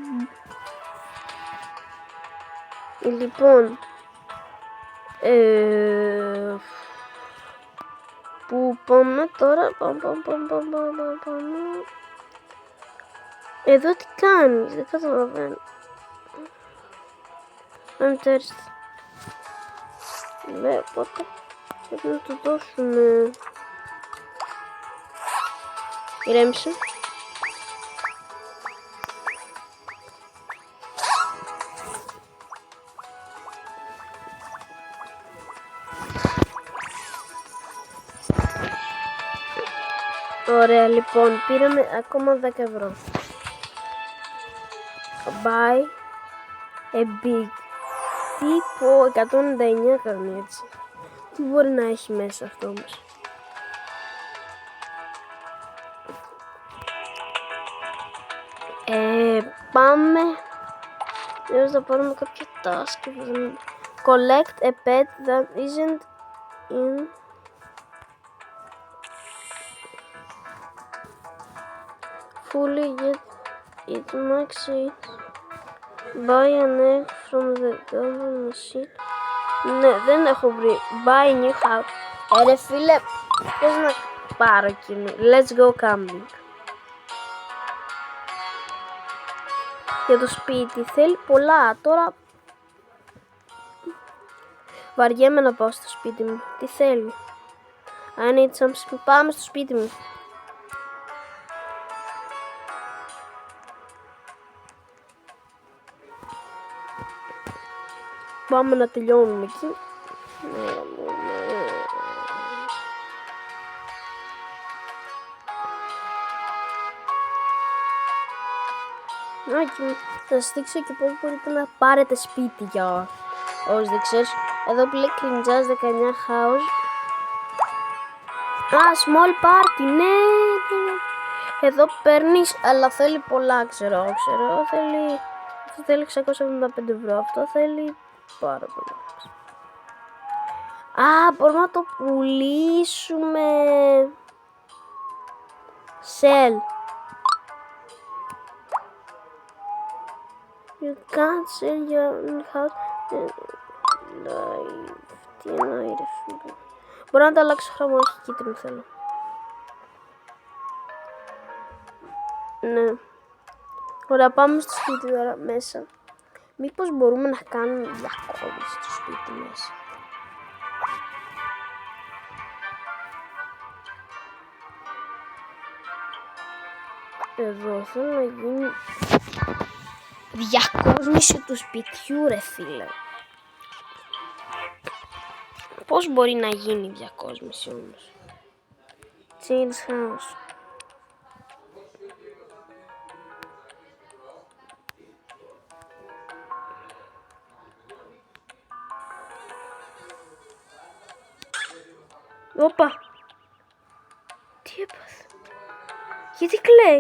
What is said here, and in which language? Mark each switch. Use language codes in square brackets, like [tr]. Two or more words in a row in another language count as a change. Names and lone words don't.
[el] Λοιπόν... Πού πάμε τώρα, πάμε. Εδώ τι κάνεις, δεν καταλαβαίνω. [en] I'm thirsty. [el] Ναι, πότε πρέπει να του δώσουμε. Ηρέμησε. Ωραία, λοιπόν, πήραμε ακόμα 10 ευρώ. [en] Buy a big. [el] Τύπο 199 κάνει έτσι. Τι μπορεί να έχει μέσα αυτό όμως. Πάμε. Ίσως θα πάρουμε κάποια task. [en] Collect a pet that isn't in fully yet it makes it. Buy an egg from the golden machine. [el] Ναι, δεν έχω βρει. [en] Buy new house. [el] Ρε φίλε, πώς να πάρω εκείνο. [en] Let's go camping. [el] Για το σπίτι θέλει πολλά. Τώρα βαριέμαι να πάω στο σπίτι μου. Τι θέλει. [en] I need some... [el] Πάμε στο σπίτι μου. Πάμε να τελειώνουμε εκεί. Θα σας δείξω και πώς μπορείτε να πάρετε σπίτι για όσοι δεν ξέρεις. Εδώ που λέει Cringeaz 19 house. [en] Small party, [el] ναι. Εδώ παίρνεις, αλλά θέλει πολλά, ξέρω. Θέλει, αυτό θέλει 675 ευρώ, αυτό θέλει πάρα πολλά. Μπορούμε να το πουλήσουμε. [en] Sell. You can't sell your house. [el] Τι εννοεί ρε φίλε. Μπορώ να το αλλάξω χρώμα, όχι κίτρινο θέλω. Ναι. Ωραία, πάμε στο σπίτι τώρα μέσα. Μήπως μπορούμε να κάνουμε διακόμιση στο σπίτι μέσα. Εδώ θέλω να γίνει διακόσμηση του σπιτιού ρε φίλε. Πώς μπορεί να γίνει διακόσμηση όμως. [en] Change house. [el] Όπα. Τι έπαθε. Γιατί κλαίει.